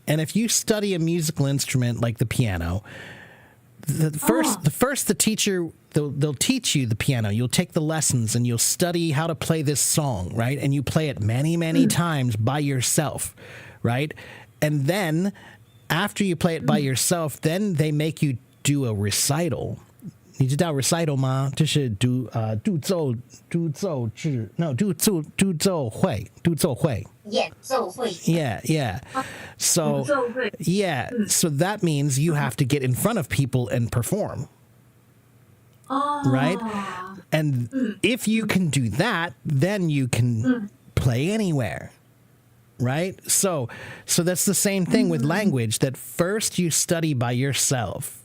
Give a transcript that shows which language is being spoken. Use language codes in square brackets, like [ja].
[en] And if you study a musical instrument like the piano, the teacher they'll teach you the piano. You'll take the lessons and you'll study how to play this song, right? And you play it many times by yourself, right? And then after you play it by yourself, then they make you do a recital. [zh] 你知道 recital 吗？就是独奏制 [en] no [zh] 独奏会演奏会 [en] yeah. So [zh] 奏会 [en] yeah, so that means you have to get in front of people and perform, right? And if you can do that, then you can play anywhere, right? So that's the same thing with language, that first you study by yourself.